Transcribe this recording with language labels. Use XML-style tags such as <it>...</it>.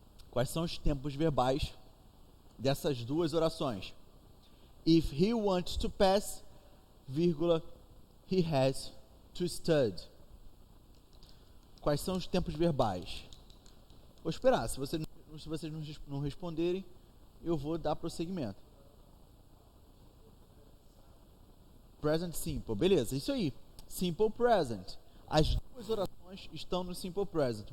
<pt>Quais são os tempos verbais dessas duas orações?</pt> <en>If he wants to pass, vírgula, he has to study.</en> <pt>Quais são os tempos verbais? Vou esperar, se vocês não responderem, eu vou dar prosseguimento. Present Simple, beleza, isso aí. Simple Present. As duas orações estão no Simple Present.</pt>